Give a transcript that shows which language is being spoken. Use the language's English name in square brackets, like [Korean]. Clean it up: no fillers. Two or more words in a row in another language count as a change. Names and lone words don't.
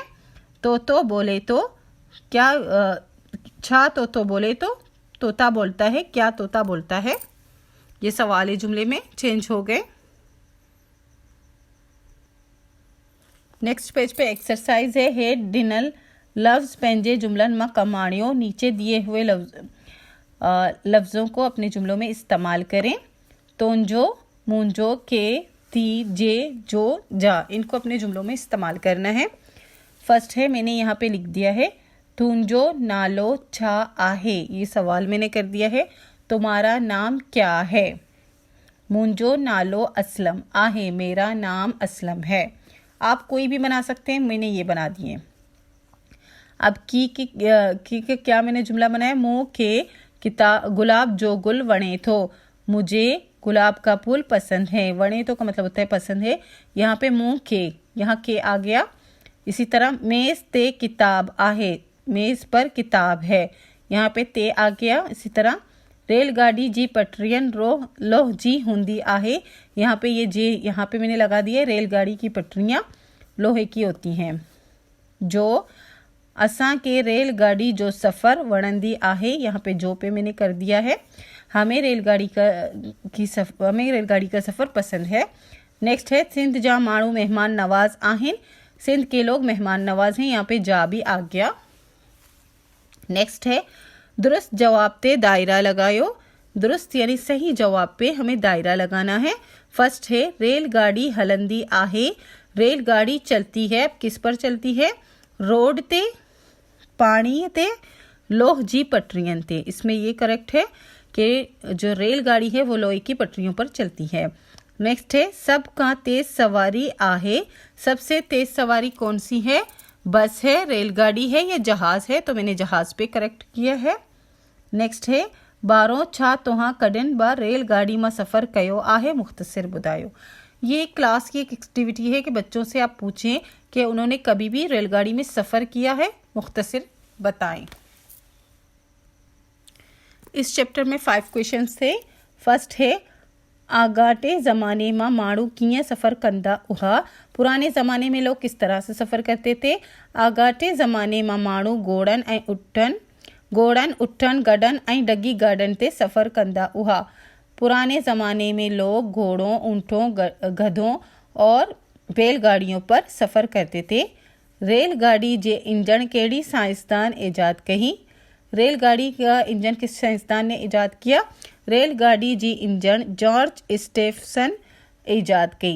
[Hindi] तो बोले तो, क्या छा तो बोले तो तोता बोलता है, क्या तोता बोलता है। ये सवाल जुमले में चेंज हो गए। नेक्स्ट पेज पे एक्सरसाइज है [Sindhi] हेड डिनल लफ्ज़ पंहिंजे जुमलन में कमाणियो। [Hindi] नीचे दिए हुए लफ्ज़ों को अपने जुमलों में इस्तेमाल करें। तोंजो, मुंजो, के, ती, जे, जो, जा, इनको अपने जुमलों में इस्तेमाल करना है। फर्स्ट है मैंने यहाँ पे लिख दिया है [Sindhi] तुंजो नालो छा आहे, [Hindi] ये सवाल मैंने कर दिया है तुम्हारा नाम क्या है। [Sindhi] मुंजो नालो असलम आहे, [Hindi] मेरा नाम असलम है। आप कोई भी बना सकते हैं, मैंने ये बना दिए। अब की क्या मैंने जुमला बनाया, [Sindhi] मुँह के गुलाब जो गुल वणे थो, [Hindi] मुझे गुलाब का फूल पसंद है। [Sindhi] वणे तो [Hindi] का मतलब होता है पसंद है। यहाँ पे [Sindhi] मुँह के, [Hindi] यहाँ के आ गया। इसी तरह [Sindhi] मेज़ ते किताब आहे, [Hindi] मेज़ पर किताब है, यहाँ पे ते आ गया। इसी तरह [Sindhi] रेलगाड़ी जी पटरियन लोह जी हुंदी आहे, [Hindi] यहाँ पे ये जे यहाँ पे मैंने लगा दिया। रेलगाड़ी की पटरियाँ लोहे की होती हैं। [Sindhi] जो असां के रेलगाड़ी जो सफ़र वणंदी आहे, [Hindi] यहाँ पे जो पे मैंने कर दिया है। हमें रेलगाड़ी का सफ़र पसंद है। नेक्स्ट है [Sindhi] सिंध जा माण्हू मेहमान नवाज आहिन, [Hindi] सिंध के लोग मेहमान नवाज हैं, यहाँ पे जा भी आ गया। नेक्स्ट है [Sindhi] दुरुस्त जवाब ते दायरा लगायो। [Hindi] दुरुस्त यानी सही जवाब पे हमें दायरा लगाना है। फर्स्ट है [Sindhi] रेलगाड़ी हलंदी आहे। [Hindi] रेलगाड़ी चलती है, किस पर चलती है? [Sindhi] रोड ते, पानी ते, लोह जी पटरियन ते। [Hindi] इसमें ये करेक्ट है कि जो रेलगाड़ी है वो लोहे की पटरियों पर चलती है। नेक्स्ट है [Sindhi] सबका तेज सवारी आहे। [Hindi] सबसे तेज सवारी कौन सी है? बस है, रेलगाड़ी है या जहाज है? तो मैंने जहाज पे करेक्ट किया है। नेक्स्ट है [Sindhi] बारो छा तोहा कॾहिं ब रेलगाड़ी में सफ़र कयो आहे, मुख्तसर बुधायो। [Hindi] ये क्लास की एक एक्टिविटी है कि बच्चों से आप पूछें कि उन्होंने कभी भी रेलगाड़ी में सफ़र किया है, मुख्तसर बताएं। इस चैप्टर में 5 क्वेश्चंस थे। फर्स्ट है [Sindhi] आगाटे ज़माने में माण्हू कीअं सफ़र कंदा हुआ। [Hindi] पुराने ज़माने में लोग किस तरह से सफ़र करते थे? [Sindhi] आगाटे ज़माने में माण्हू घोड़नि उठनि गॾनि ऐं डगी गाॾनि ते सफ़र कंदा हुआ। [Hindi] पुराने ज़माने में लोग घोड़ों, ऊँटों, गधों और बैलगाड़ियों पर सफ़र करते थे। [Sindhi] रेलगाड़ी जे इंजन कहिड़ी साइंसदान ईजाद कई? [Hindi] रेलगाड़ी का इंजन किस साइंसदान ने ईजाद किया? [Sindhi] रेलगाड़ी जी इंजन जॉर्ज स्टेफसन ईजाद कई।